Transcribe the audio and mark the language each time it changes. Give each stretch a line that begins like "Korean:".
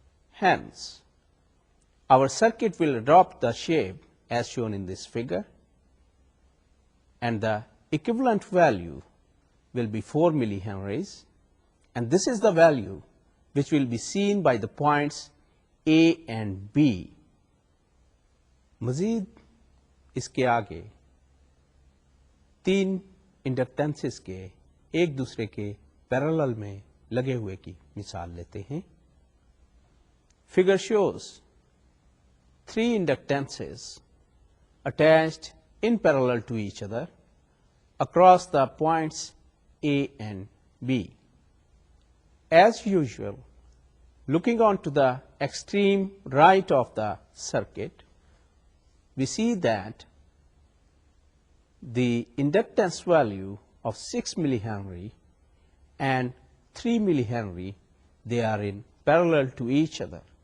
English: Hence, our circuit will adopt the shape as shown in this figure, and the equivalent value will be 4 millihenries, and this is the value which will be seen by the points A and B.
Hindi: मज़ीद इसके आगे 3 इंडक्टेंसेस के एक दूसरे के parallel में लगे हुए की मिसाल लेते हैं.
English: Figure shows 3 inductances attached in parallel to each other across the points A and B. As usual, looking on to the extreme right of the circuit, we see that the inductance value of 6 millihenry and 3 millihenry, they are in parallel to each other.